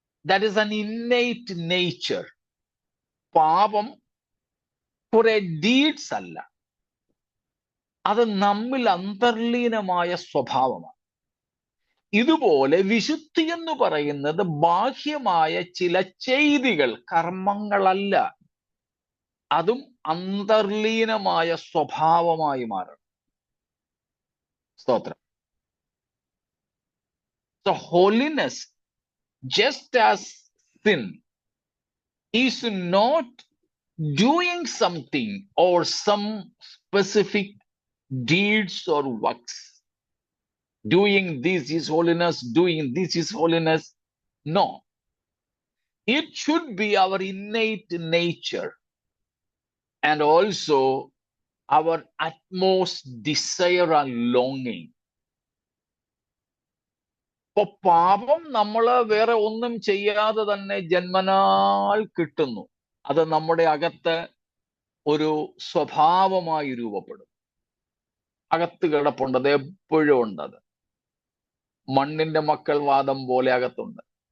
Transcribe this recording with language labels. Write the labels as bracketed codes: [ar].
[en] That is an innate nature. [ml] പാപം കുറെ deeds അല്ല, അത് നമ്മിൽ അന്തർലീനമായ സ്വഭാവമാണ്. ഇതുപോലെ വിശുദ്ധി എന്ന് പറയുന്നത് ബാഹ്യമായ ചില ചെയ്തികൾ, കർമ്മങ്ങളല്ല, അതും അന്തർലീനമായ സ്വഭാവമായി മാറണം. സ്തോത്രം. [en] So holiness, just as sin is not doing something or some specific deeds or works. Doing this is holiness, doing this is holiness. No. It should be our innate nature and also our utmost desire and longing. [ml] ഇപ്പൊ പാപം നമ്മള് വേറെ ഒന്നും ചെയ്യാതെ തന്നെ ജന്മനാൽ കിട്ടുന്നു. അത് നമ്മുടെ അകത്ത് ഒരു സ്വഭാവമായി രൂപപ്പെടും. അകത്ത് കിടപ്പുണ്ട്, അത് എപ്പോഴും ഉണ്ട്. അത് മണ്ണിന്റെ മക്കൾ വാദം പോലെ അകത്തുണ്ട്.